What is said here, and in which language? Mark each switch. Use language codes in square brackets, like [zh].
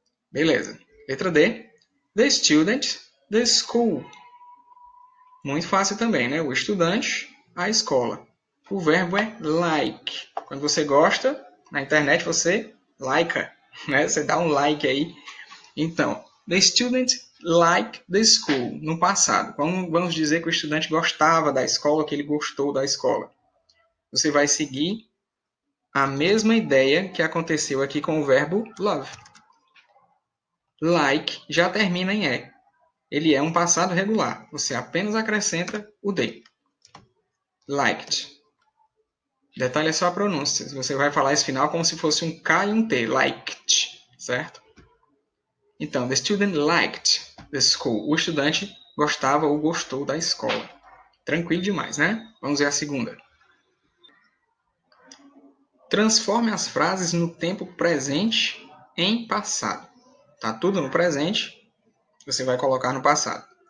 [pt] Beleza. Letra D. [en] The student, the school. [pt] Muito fácil também, né? O estudante, a escola. O verbo é like. Quando você gosta, na internet você likea, né? Você dá um like aí. Então, [en] the student liked the school. [pt] No passado, vamos dizer que o estudante gostava da escola, que ele gostou da escola. Você vai seguir a mesma ideia que aconteceu aqui com o verbo love. Like já termina em E. Ele é um passado regular. Você apenas acrescenta o D. Liked. Detalhe é só a pronúncia. Você vai falar esse final como se fosse um K e um T. Liked. Certo? Então, [en] the student liked the school. [pt] O estudante gostava ou gostou da escola. Tranquilo demais, né? Vamos ver a segunda. Transforme as frases no tempo presente em passado. Tá tudo no presente. Você vai colocar no passado.